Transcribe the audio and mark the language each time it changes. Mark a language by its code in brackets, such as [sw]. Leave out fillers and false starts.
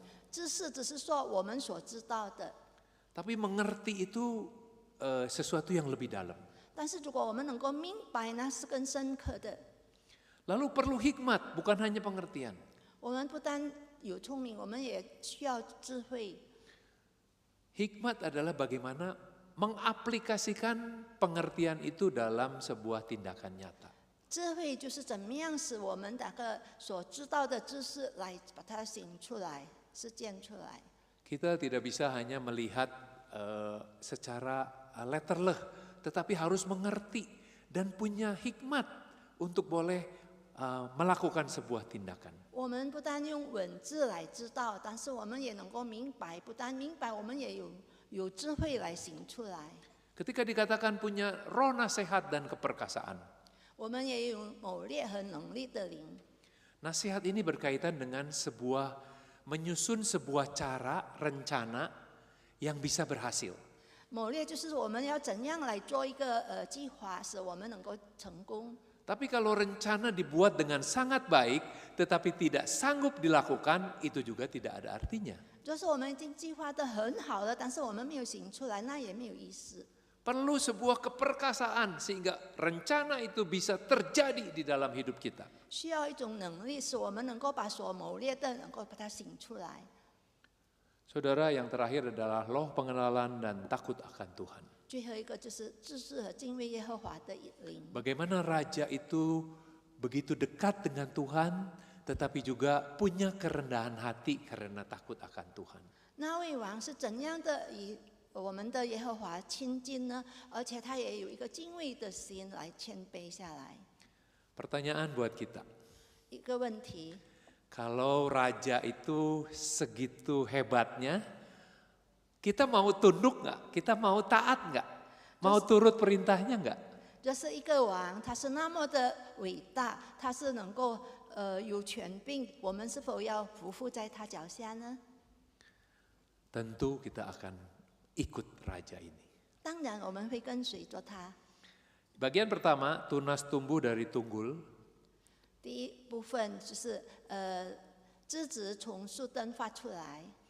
[zh] 知识只是说我们所知道的， [id] Tapi mengerti itu sesuatu yang lebih dalam. [zh] 但是如果我们能够明白，那是更深刻的。 [id] Lalu perlu hikmat, bukan hanya pengertian. [zh] 我们不但有聪明，我们也需要智慧。 [id] Hikmat adalah bagaimana mengaplikasikan pengertian itu dalam sebuah tindakan nyata. [zh] 智慧就是怎么样使我们那个所知道的知识来把它行出来、实践出来。 [id] Kita tidak bisa hanya melihat secara letterleh, tetapi harus mengerti dan punya hikmat untuk boleh melakukan sebuah tindakan. [zh] 我们不但用文字来知道，但是我们也能够明白，不但明白，我们也有智慧来行出来。 [id] Ketika dikatakan punya roh nasihat dan keperkasaan. [zh] 我们也有谋略和能力的灵。 [id] Nasihat ini berkaitan dengan menyusun sebuah cara, rencana yang bisa berhasil. [zh] 谋略就是我们要怎样来做一个计划，使我们能够成功。 [id] Tapi kalau rencana dibuat dengan sangat baik, tetapi tidak sanggup dilakukan, itu juga tidak ada artinya. [zh] 就是我们已经计划得很好了，但是我们没有行出来，那也没有意思。 [id] Perlu sebuah keperkasaan sehingga rencana itu bisa terjadi di dalam hidup kita. [zh] 需要一种能力，使我们能够把所谋略的能够把它行出来。 [id] Saudara, yang terakhir adalah roh pengenalan dan takut akan Tuhan. [zh] 最后一个就是知识和敬畏耶和华的灵。 [id] Bagaimana raja itu begitu dekat dengan Tuhan, tetapi juga punya kerendahan hati karena takut akan Tuhan. [zh] 那位王是怎样的与我们的耶和华亲近呢？而且他也有一个敬畏的心来谦卑下来。 [id] Pertanyaan buat kita, [zh] 一个问题， [id] kalau raja itu segitu hebatnya, kita mau tunduk nggak? Kita mau taat nggak? Mau turut perintahnya nggak? [zh] 这是一个王，他是那么的伟大，他是能够有权柄，我们是否要匍匐在他脚下呢？ [id] Tentu kita akan ikut raja ini. [zh] 当然，我们会跟随着他。 [id] Bagian pertama, tunas tumbuh dari tunggul. [zh] 第一部分就是枝子从树根发出来，